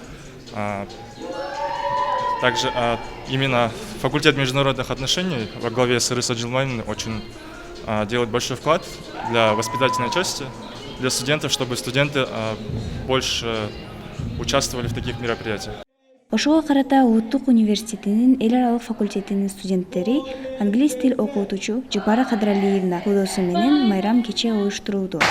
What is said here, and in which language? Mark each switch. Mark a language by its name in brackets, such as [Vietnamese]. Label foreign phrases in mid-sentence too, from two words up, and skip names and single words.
[Russian] Также именно факультет международных отношений во главе с Ирисой Джилманиной очень делает большой вклад для воспитательной части для студентов, чтобы студенты больше участвовали в таких мероприятиях. [Kyrgyz] Ошого карата Улуттук университетинин эл аралык факультетинин студенттери англис тил окутуучу Жапара Кадралиевна колдоосу менен майрам кече уюштурулду.